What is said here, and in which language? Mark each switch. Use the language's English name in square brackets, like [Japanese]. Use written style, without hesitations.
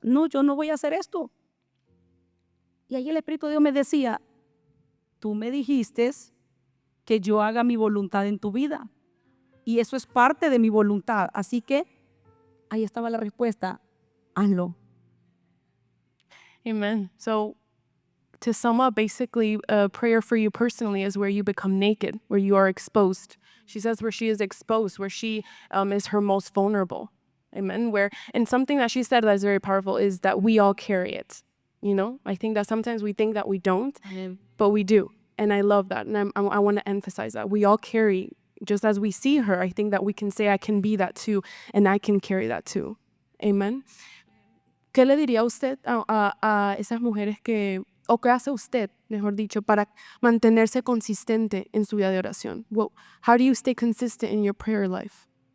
[Spanish] No, yo no voy a hacer esto. Y ahí el Espíritu de Dios me decía, tú me dijiste que yo haga mi voluntad en tu vida. Y eso es parte de mi voluntad. Así que ahí estaba la respuesta, hazlo. Amen. [English] So, to sum up, basically, a prayer for you personally is where you become naked, where you are exposed. She says where she is exposed, where she is her most vulnerable. Amen. And something that she said that is very powerful is that we all carry it. You know, I think that sometimes we think that we don't, Amén. but we do. And I love that. And I want to emphasize that we all carry, just as we see her, I think that we can say, I can be that too, and I can carry that too. Amen. [Spanish] ¿Qué le diría usted a esas mujeres o qué hace usted, mejor dicho, para mantenerse consistente en su vida de oración? [English] Well, how do you stay consistent in your prayer life?